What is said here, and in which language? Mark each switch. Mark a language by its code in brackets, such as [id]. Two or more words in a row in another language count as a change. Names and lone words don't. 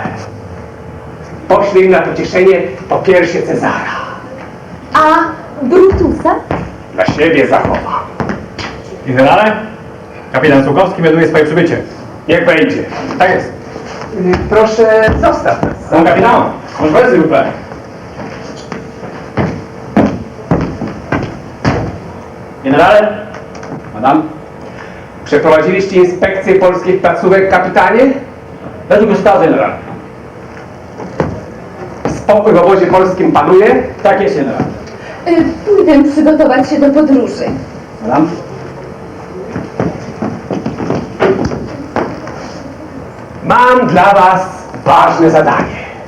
[pl] Poślę im na pocieszenie po piersie Cezara. A Brutusa? Dla siebie zachowam. Generale, kapitan Słukowski melduje swoje przybycie. Niech wejdzie. Tak jest. Proszę, zostaw nas. Pan kapitan, może [fr] s'il vous plaît. [pl] Generale, madame, Przeprowadziliście inspekcję polskich placówek, kapitanie? według ustawy, general. Spokój w obozie polskim panuje? Tak jest, general. Pójdę przygotować się do podróży. Madame. Mam dla was ważne zadanie.